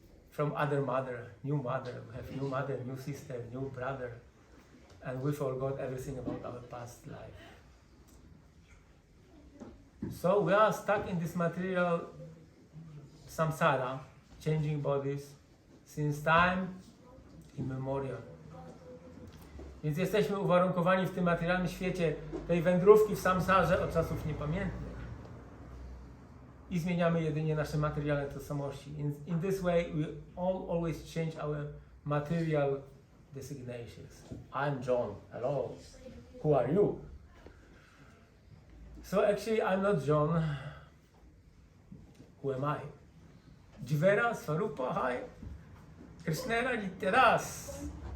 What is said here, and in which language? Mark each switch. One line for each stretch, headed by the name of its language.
English: From other mother, new mother, we have new mother, new sister, new brother. And we forgot everything about our past life. So we are stuck in this material samsara, changing bodies, since time immemorial.
Polish: Więc jesteśmy uwarunkowani w tym materialnym świecie tej wędrówki w samsarze od czasów niepamiętnych. I zmieniamy jedynie nasze materialne tożsamości.
English: In this way we always change our material designations. I'm John. Hello. Who are you? So actually I'm not John. Who am I?
Bangla: Jivera, Svarupa, Hai. Krishnera, Nityadas.